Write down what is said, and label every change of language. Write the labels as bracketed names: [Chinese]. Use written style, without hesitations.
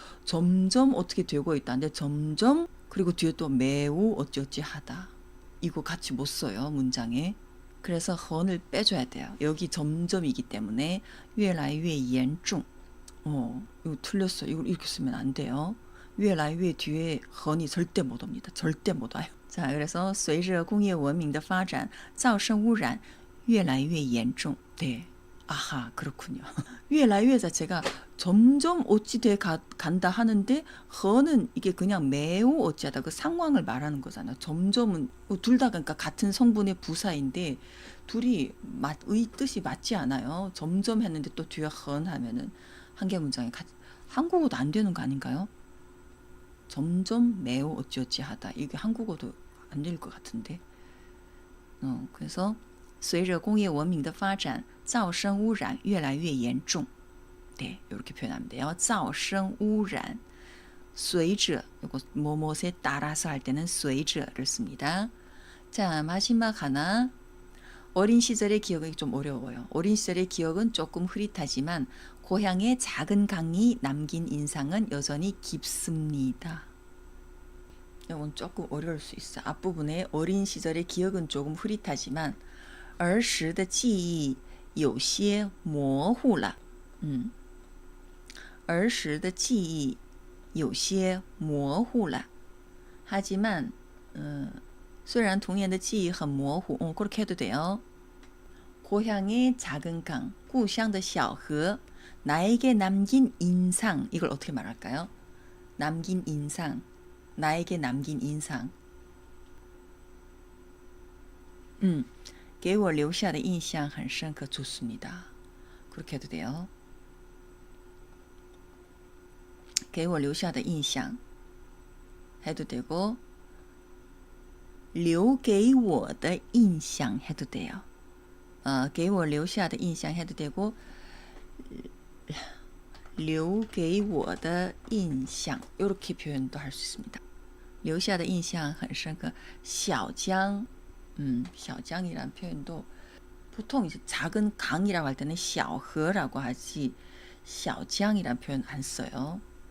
[Korean] 점점 어떻게 되고 있다는데 점점 그리고 뒤에 또 매우 어찌어찌 하다. 이거 같이 못 써요, 문장에. 그래서 헌을 빼줘야 돼요. 여기 점점이기 때문에 越来越严重. 이거 틀렸어요. 이걸 이렇게 쓰면 안 돼요. 越来越 뒤에 헌이 절대 못 옵니다. 절대 못 와요. [Chinese] 자, 그래서 随着工业文明的发展,噪声污染越来越严重. [Korean] 네. 아하, 그렇군요. 越来越 자체가 점점 어찌돼 간다 하는데 허는 이게 그냥 매우 어찌하다 그 상황을 말하는 거잖아요. 점점은 둘 다 그러니까 같은 성분의 부사인데 둘이 의 뜻이 맞지 않아요. 점점 했는데 또 뒤에 헌 하면은 한 개 문장에 한국어도 안 되는 거 아닌가요? 점점 매우 어찌어찌하다. 이게 한국어도 안 될 것 같은데. [Chinese] 그래서 随着工业文明的发展,噪声污染越来越严重. [Korean] 네, 이렇게 표현하면 돼요. 噪声污染,随着 이거 뭐뭐에 따라서 할 때는 随着를 씁니다. 자, 마지막 하나. 어린 시절의 기억이 좀 어려워요. 어린 시절의 기억은 조금 흐릿하지만 고향의 작은 강이 남긴 인상은 여전히 깊습니다. 이건 조금 어려울 수 있어. 앞부분에 어린 시절의 기억은 조금 흐릿하지만 [Chinese] 儿时的记忆有些模糊了. 儿时的记忆有些模糊了. [Korean] 하지만 [Chinese] 虽然童年的记忆很模糊, [Korean] 그렇게 해도 돼요. 고향의 작은 강, 故乡的小河, 나에게 남긴 인상, 이걸 어떻게 말할까요? 남긴 인상, 나에게 남긴 인상. [Chinese] 给我留下的印象很深刻. [Korean] 좋습니다. 그렇게 해도 돼요. [Chinese] 给我留下的印象 [Korean] 해도 되고 [Chinese] 留给我的印象 [Korean] 해도 돼요. [Chinese] 给我留下的印象 [Korean] 해도 되고 [Chinese] 留给我的印象 [Korean] 이렇게 표현도 할 수 있습니다. [Chinese] 留下的印象很深刻. [Korean] 小江 小江이란 표현도 보통 이제 작은 강이라고 할 때는 小河라고 하지 小江이란 표현 안 써요.